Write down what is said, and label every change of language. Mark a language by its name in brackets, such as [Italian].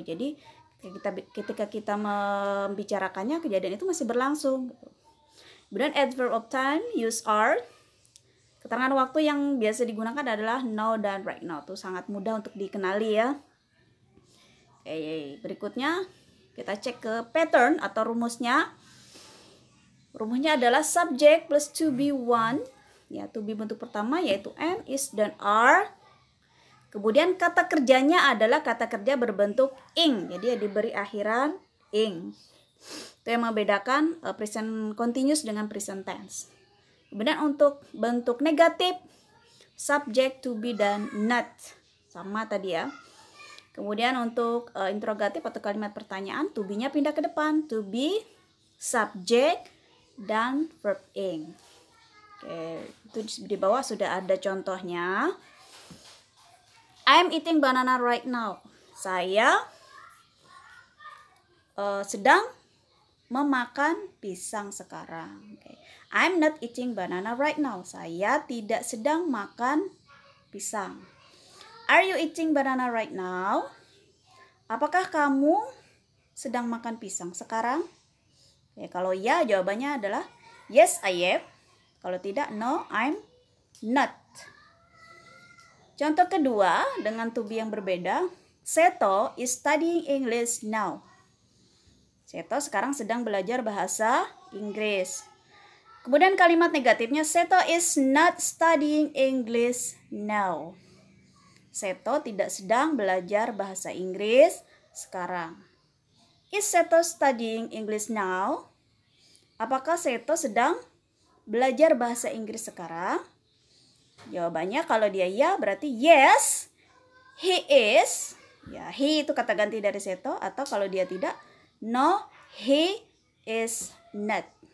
[Indonesian] Jadi ketika kita membicarakannya, kejadian itu masih berlangsung. Kemudian [English] adverb of time use are. [Indonesian] Keterangan waktu yang biasa digunakan adalah now dan [English] right now. [Indonesian] Itu sangat mudah untuk dikenali ya. Oke, berikutnya kita cek ke pattern atau rumusnya. Rumusnya adalah [English] subject plus to be one. [Indonesian] Ya, to be bentuk pertama yaitu am, is, dan are. Kemudian kata kerjanya adalah kata kerja berbentuk ing. Jadi diberi akhiran ing. Itu yang membedakan present continuous dengan present tense. Kemudian untuk bentuk negatif, subject, to be, dan not. Sama tadi ya. Kemudian untuk interrogatif atau kalimat pertanyaan, to be-nya pindah ke depan. [English] To be, subject, [Indonesian] dan [English] verb ing. [Indonesian] Oke, itu di bawah sudah ada contohnya. [English] I'm eating banana right now. [Indonesian] Saya sedang memakan pisang sekarang. [English] Okay. I'm not eating banana right now. [Indonesian] Saya tidak sedang makan pisang. [English] Are you eating banana right now? [Indonesian] Apakah kamu sedang makan pisang sekarang? Okay, kalau ya, jawabannya adalah [English] yes, I am. [Indonesian] Kalau tidak, [English] no, I'm not. [Indonesian] Contoh kedua dengan to be yang berbeda. [English] Seto is studying English now. [Indonesian] Seto sekarang sedang belajar bahasa Inggris. Kemudian kalimat negatifnya, [English] Seto is not studying English now. [Indonesian] Seto tidak sedang belajar bahasa Inggris sekarang. [English] Is Seto studying English now? [Indonesian] Apakah Seto sedang belajar bahasa Inggris sekarang? Jawabannya kalau dia ya berarti [English] yes, he is. [Indonesian] Ya, he itu kata ganti dari Seto, atau kalau dia tidak, [English] no, he is not.